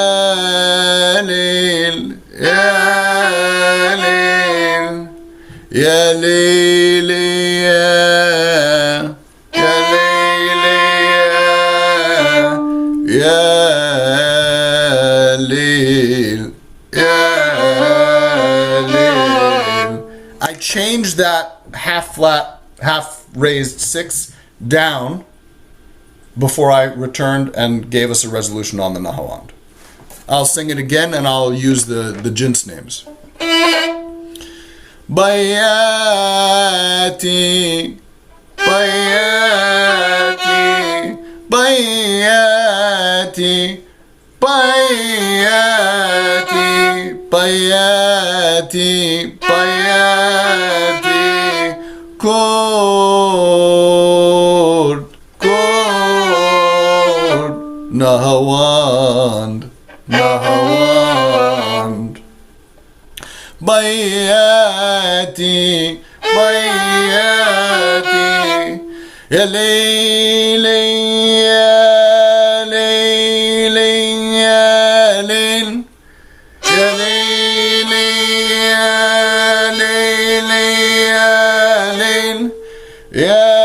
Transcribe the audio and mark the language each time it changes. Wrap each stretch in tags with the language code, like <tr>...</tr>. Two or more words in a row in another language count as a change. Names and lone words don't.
<ar>ليل، يا ليل، يا ليلي، يا ليلي، يا ليل، يا ليل.</ar> <en>I changed that half flat, half raised 6 down before I returned and gave us a resolution on the Nahawand. I'll sing it again and I'll use the jins names. Bayati, bayati, bayati, bayati, bayati, bayati, kod, kod, nahawand, nahawand. Bayati, bayati,</en> <ar>يا ليلي، يا ليلي، يا ليل، يا ليلي، يا ليلي، يا ليل، يا</ar>